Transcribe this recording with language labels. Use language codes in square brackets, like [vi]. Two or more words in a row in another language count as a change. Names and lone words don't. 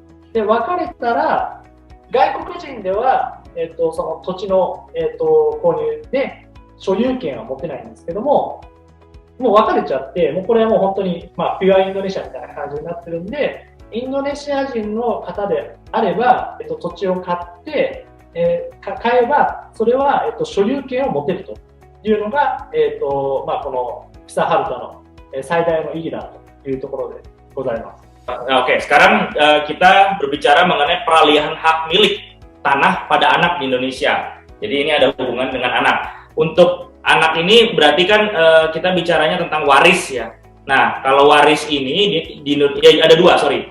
[ja] で、分かれたら、外国人では、その土地の、購入で所有権は持てないんですけども、もう分かれちゃって、もうこれはもう本当に、ピュアインドネシアみたいな感じになってるんで、インドネシア人の方であれば、土地を買って、買えば、それは、所有権を持てるというのが、このピサハルタの最大の意義だというところでございます。 [id] Oke, sekarang kita berbicara mengenai peralihan hak milik tanah pada anak di Indonesia. Jadi ini ada hubungan dengan anak. Untuk anak ini berarti kan kita bicaranya tentang waris ya. Nah, kalau waris ini ada dua, sorry.